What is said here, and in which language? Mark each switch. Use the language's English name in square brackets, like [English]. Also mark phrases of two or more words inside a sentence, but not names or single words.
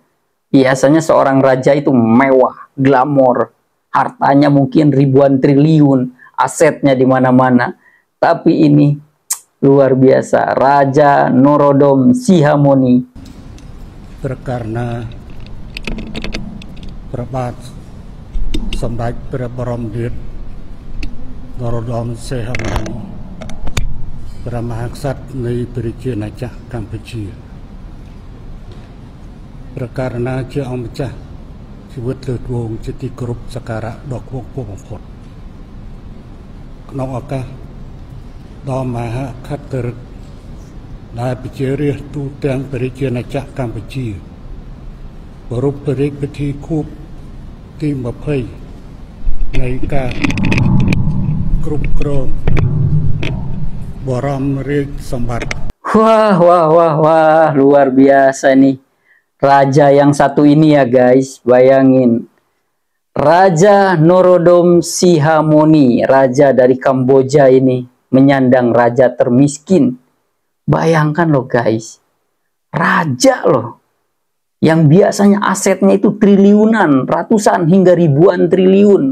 [Indonesian] Biasanya seorang raja itu mewah, glamor, hartanya mungkin ribuan triliun, asetnya di mana-mana. Tapi ini luar biasa, Raja Norodom Sihamoni. [Khmer] Karena Prabat Samdech ព្រះបរមរាជ Norodom Sihamoni ព្រះមហាក្សត្រនៃប្រជាណាចក្រកម្ពុជាព្រះករុណាជាអង្គម្ចាស់ជីវិតលើកវងជាទីគោរពសក្ការៈដ៏ខ្ពង់ខ្ពស់បំផុត ក្នុងឱកាសដ៏មហាខត្តរិទ្ធដែលប្រជារាស្ត្រទូទាំងប្រជាណាចក្រកម្ពុជាប្រារព្ធព្រះរាជពិធីខួបទី20នៃការគ្រប់គ្រងបរមរាជសម្បត្តិ. [Indonesian] Wah, luar biasa nih. Raja yang satu ini ya guys, bayangin. Raja Norodom Sihamoni, raja dari Kamboja ini, menyandang raja termiskin. Bayangkan loh guys, raja loh, yang biasanya asetnya itu triliunan, ratusan hingga ribuan triliun.